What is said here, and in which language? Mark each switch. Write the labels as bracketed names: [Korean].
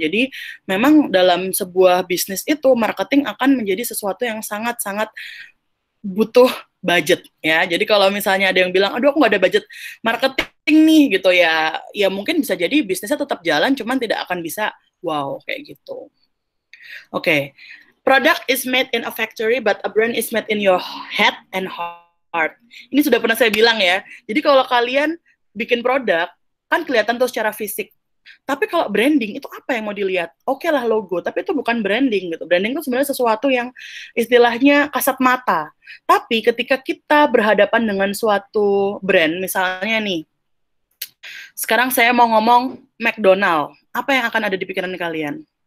[Indonesian] Jadi memang dalam sebuah bisnis itu marketing akan menjadi sesuatu yang sangat-sangat butuh budget ya. Jadi kalau misalnya ada yang bilang, aduh aku nggak ada budget marketing nih gitu ya, ya mungkin bisa jadi bisnisnya tetap jalan, cuman tidak akan bisa wow kayak gitu. [English] Okay, product is made in a factory, but a brand is made in your head and heart. [Indonesian] Ini sudah pernah saya bilang ya. Jadi kalau kalian bikin produk, kan kelihatan tuh secara fisik. Tapi kalau branding itu apa yang mau dilihat? Oke lah logo, tapi itu bukan branding gitu. Branding itu sebenarnya sesuatu yang istilahnya kasat mata. Tapi ketika kita berhadapan dengan suatu brand, misalnya nih, sekarang saya mau ngomong McDonald, apa yang akan ada di pikiran kalian?